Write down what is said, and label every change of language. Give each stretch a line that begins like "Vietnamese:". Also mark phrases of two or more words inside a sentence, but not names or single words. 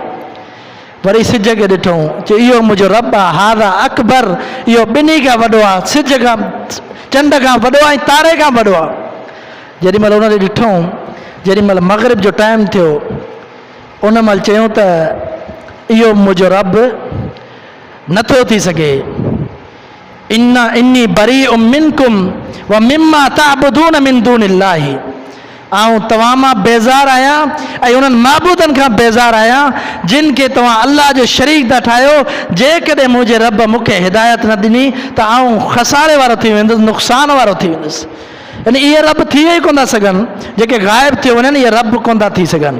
Sindhi: वरी सिज खे ॾिठूं, चई इहो मुंहिंजो रब आहे,
Arabic: هذا أكبر,
Sindhi: इहो ॿिन्ही खां वॾो आहे, सिज खां चंड खां वॾो आहे ऐं तारे खां वॾो आहे। जेॾीमहिल उन खे ॾिठूं, जेॾीमहिल मग़रिब जो टाइम थियो, उन महिल चयूं त इहो मुंहिंजो रब नथो थी सघे।
Arabic: إني بريء منكم ومما تعبدون من دون الله,
Sindhi: आऊं तव्हां मां बेज़ार आहियां ऐं उन्हनि माबूदनि खां बेज़ार आहियां जिन खे तव्हां अल्लाह जो शरीक था ठाहियो। जेकॾहिं मुंहिंजे रब मूंखे हिदायत न ॾिनी त आऊं खसारे वारो थी वेंदुसि, नुक़सान वारो थी वेंदुसि। यानी इहे रब थी ई कोन था सघनि, जेके ग़ाइब थी वञनि इहे रब कोन था थी सघनि।